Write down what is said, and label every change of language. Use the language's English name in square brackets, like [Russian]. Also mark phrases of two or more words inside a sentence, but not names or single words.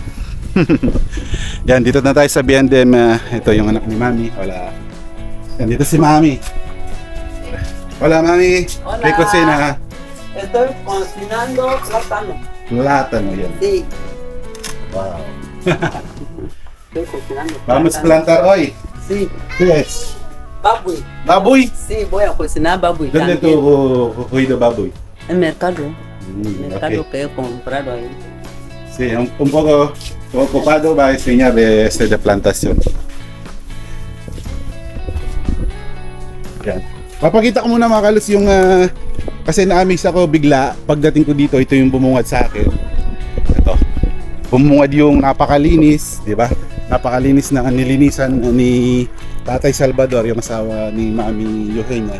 [Filipino] Yan, dito na tayo sa Biendem. Ito yung anak ni Mami. Wala. Yan, dito si Mami. [Spanish] Hola, Mami. Hola. ¿Qué cocina? Estoy cocinando plátano. [Filipino] Plátano yan. [Spanish] Sí, Wow. estoy cocinando Vamos a plátano. plantar hoy. Sí, ¿Qué es? [Filipino] babuy. Baboy. [Spanish] Sí, voy a cocinar babuy ¿Dónde también. tú oído baboy? En mercado. Mercado Ok. que he comprado ahí. Sí, un poco ocupado, va a enseñar de plantación. [Filipino] Yan. Papakita ko muna mga kalos yung kasi na-amaze ako bigla pagdating ko dito. Ito yung bumungad sa akin. Ito. Bumungad yung napakalinis, di ba? Napakalinis na nilinisan ni Tatay Salvador, yung asawa ni Mami Eugenia.